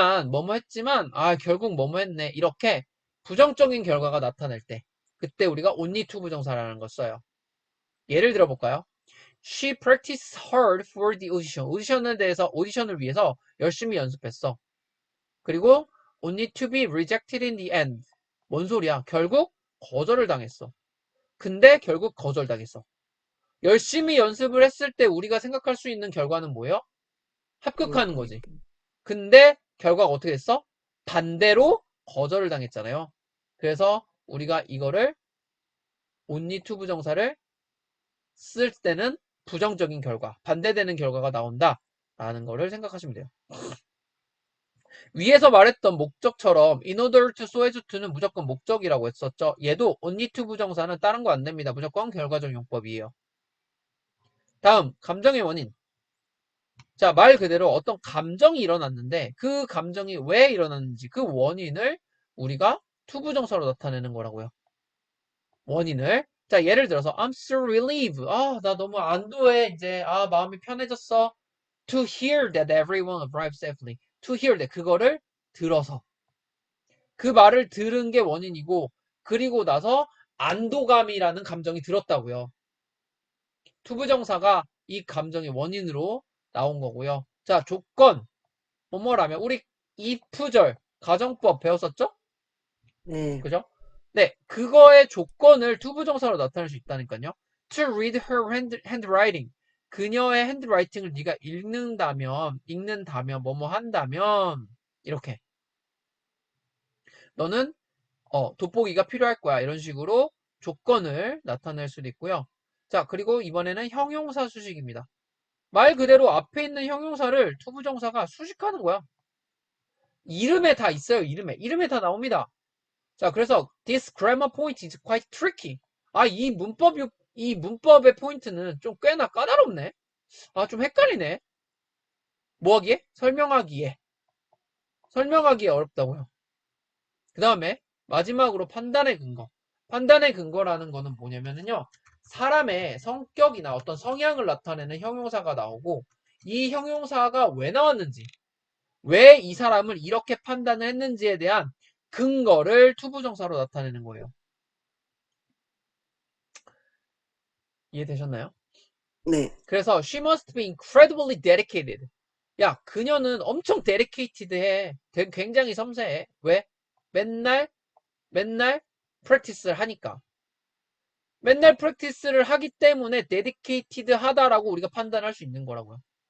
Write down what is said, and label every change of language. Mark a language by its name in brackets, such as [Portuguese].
[Korean] 뭐뭐 했지만, 결국 뭐뭐 했네. 이렇게 부정적인 결과가 나타날 때, 그때 우리가 only to 부정사라는 걸 써요. 예를 들어볼까요? [English] She practiced hard for the audition. [Korean] 오디션을 위해서 열심히 연습했어. 그리고 [English] only to be rejected in the end. [Korean] 뭔 소리야? 결국 거절을 당했어. 근데 결국 거절당했어. 열심히 연습을 했을 때 우리가 생각할 수 있는 결과는 뭐예요? 합격하는 거지. 근데 결과가 어떻게 됐어? 반대로 거절을 당했잖아요. 그래서 우리가 이거를 only to 부정사를 쓸 때는 부정적인 결과, 반대되는 결과가 나온다 라는 거를 생각하시면 돼요. 위에서 말했던 목적처럼 in order to, so as to는 무조건 목적이라고 했었죠. 얘도 only to 부정사는 다른 거 안 됩니다. 무조건 결과적 용법이에요. 다음 감정의 원인. 자, 말 그대로 어떤 감정이 일어났는데 그 감정이 왜 일어났는지 그 원인을 우리가 to 부정사로 나타내는 거라고요. 원인을. 자, 예를 들어서 [English] I'm so relieved. [Korean] 나 너무 안도해. 이제 마음이 편해졌어. [English] To hear that everyone arrived safely. To hear that [Korean] 그거를 들어서. 그 말을 들은 게 원인이고 그리고 나서 안도감이라는 감정이 들었다고요. 투부정사가 이 감정의 원인으로 나온 거고요. 자, 조건. 뭐뭐라면 우리 if절 가정법 배웠었죠? 네. 그죠? 네, 그거의 조건을 투부정사로 나타낼 수 있다니까요. [English] To read her handwriting. [Korean] 그녀의 핸드라이팅을 네가 읽는다면, 뭐뭐 한다면, 이렇게. 너는, 돋보기가 필요할 거야. 이런 식으로 조건을 나타낼 수도 있고요. 자, 그리고 이번에는 형용사 수식입니다. 말 그대로 앞에 있는 형용사를 투부정사가 수식하는 거야. 이름에 다 있어요, 이름에. 이름에 다 나옵니다. 자, 그래서 [English] this grammar point is quite tricky. [Korean] 아, 이 문법의 포인트는 좀 꽤나 까다롭네. 아, 좀 헷갈리네. 뭐 하기에? 설명하기에 어렵다고요. 그 다음에 마지막으로 판단의 근거. 판단의 근거라는 거는 뭐냐면요. 사람의 성격이나 어떤 성향을 나타내는 형용사가 나오고 이 형용사가 왜 나왔는지, 왜 이 사람을 이렇게 판단을 했는지에 대한 근거를 투부정사로 나타내는 거예요. 이해되셨나요? 네. [English] 그래서 she must be incredibly dedicated. [Korean] 야, 그녀는 엄청 dedicated해. 굉장히 섬세해. 왜? 맨날 practice를 하니까. 맨날 practice를 하기 때문에 dedicated 하다라고 우리가 판단할 수 있는 거라고요.